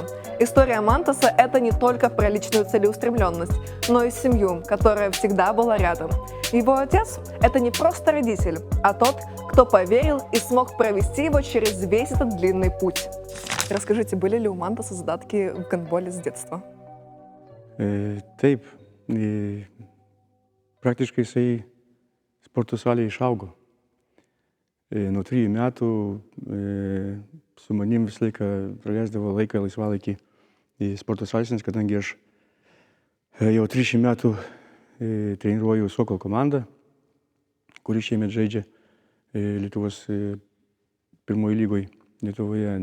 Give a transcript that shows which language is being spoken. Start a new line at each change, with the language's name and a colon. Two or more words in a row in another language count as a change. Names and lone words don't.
Russian: История Мантаса — это не только про личную целеустремленность, но и семью, которая всегда была рядом. Его отец — это не просто родитель, а тот, кто поверил и смог провести его через весь этот длинный путь. Расскажите, были ли у Мантаса задатки в гандболе с детства?
Lithuanian: Taip, praktiškai jisai sporto salėje išaugo. Nuo 3 metų su manim visą laiką praleisdavo laiką laisvalaikį į sporto salės, nes kadangi aš jau 30 metų treniruoju Sokol komandą, kuri šiemet žaidžia Lietuvos pirmoji lygoje Lietuvoje.